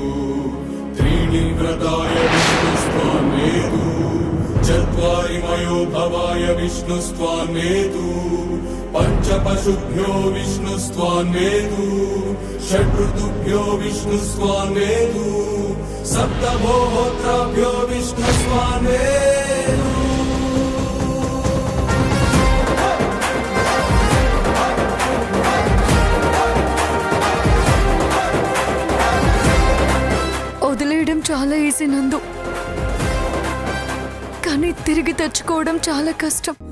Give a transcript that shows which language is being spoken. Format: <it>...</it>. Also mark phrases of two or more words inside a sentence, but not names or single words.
<sa>त्रीणि व्रताय विष्णुस्त्वान्वेतु चत्वारि मयो भवाय विष्णुस्त्वान्वेतु पञ्चपशुभ्यो विष्णुस्त्वान्वेतु षड्ऋतुभ्यो विष्णुस्त्वान्वेतु सप्तभोहोत्राभ्यो विष्णुस्त्वान्वेतु।</sa> <te>వదిలేయడం చాలా ఈజీ నందు, కానీ తిరిగి తెచ్చుకోవడం చాలా కష్టం.</te>